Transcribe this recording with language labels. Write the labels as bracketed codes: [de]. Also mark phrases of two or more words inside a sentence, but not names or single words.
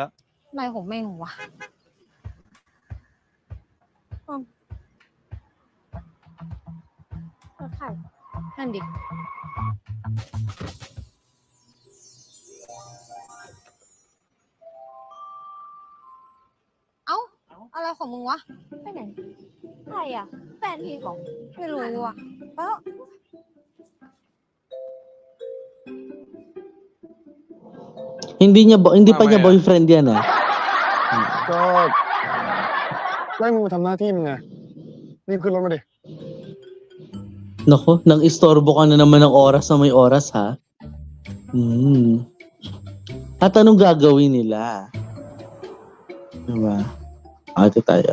[th] ทำไมผมแม่งวะใครนั่นดิอะไรของมึงวะไปไหนใครอะแฟนพี่ของไม่รู้ว่ะแล้ว [tl] hindi pa niya boyfriend yan ah. [th] ก็ไล่มึงมาทำหน้าที่มึงไงรีบขึ้นรถมาดิ [tl] Nako, nang istorbo ka na naman ng oras na may oras ha. At anong gagawin nila? Diba? Ito tayo.